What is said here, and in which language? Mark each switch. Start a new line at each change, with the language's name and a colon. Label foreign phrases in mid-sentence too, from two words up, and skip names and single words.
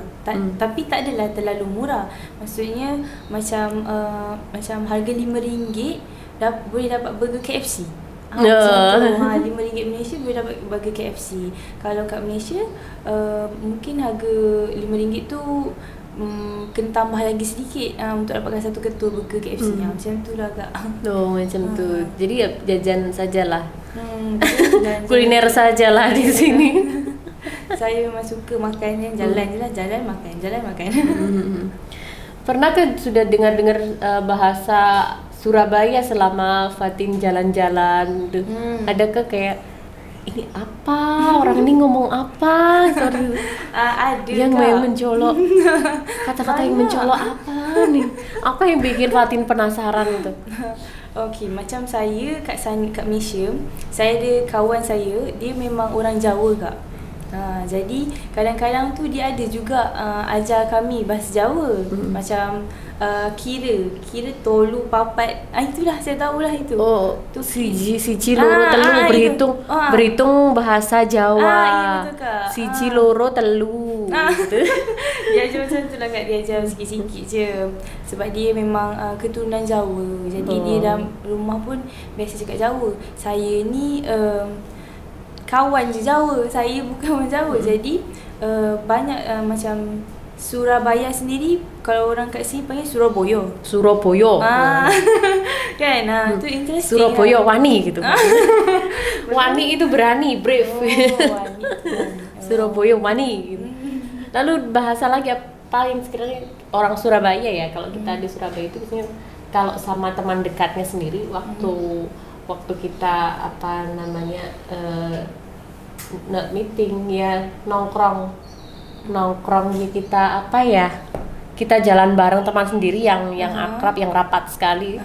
Malay: Tapi tak adalah terlalu murah. Maksudnya macam harga RM5 boleh dapat burger KFC. RM5 Malaysia boleh dapat burger KFC. Kalau kat Malaysia mungkin harga RM5 tu kena tambah lagi sedikit untuk dapatkan satu ketul burger KFC. Macam tu lah Kak. Macam tu. Jadi ya jajan sajalah.
Indonesian: Kuliner sajalah di sini.
Malay: Saya memang suka makan, jalan makan.
Indonesian: Pernah ke sudah dengar bahasa Surabaya selama Fatin jalan-jalan? Adakah kayak ini apa? Orang ini ngomong apa? Sorry. Ada yang mencolok kata-kata yang mencolok apa nih? Apa yang bikin Fatin penasaran itu?
Malay: Okey, macam saya kat Malaysia, saya ada kawan saya, dia memang orang Jawa Kak. Jadi kadang-kadang tu dia ada juga ajar kami bahasa Jawa. Macam kira
Javanese: tolu papat.
Malay: Itulah saya tahulah itu.
Javanese: Tu siji loro telu,
Indonesian: berhitung bahasa Jawa. Iya betul Kak.
Javanese: Siji loro telu gitu.
Malay: Dia ajar macam tu lah Kak, dia ajar sikit-sikit je. Sebab dia memang keturunan Jawa. Jadi dia dalam rumah pun biasa cakap Jawa. Saya ni kawan je Jawa, saya bukan orang Jawa. Jadi banyak macam Surabaya sendiri, kalau orang kat sini panggil Surabaya. Kan, tu interesting.
Indonesian: Surabaya wani gitu. Wani itu berani, brave. Wani. Surabaya wani gitu. Lalu bahasa lagi apa yang sekiranya orang Surabaya ya, kalau kita di Surabaya itu biasanya kalau sama teman dekatnya sendiri waktu kita meeting ya, nongkrongnya kita kita jalan bareng teman sendiri yang akrab, yang rapat sekali.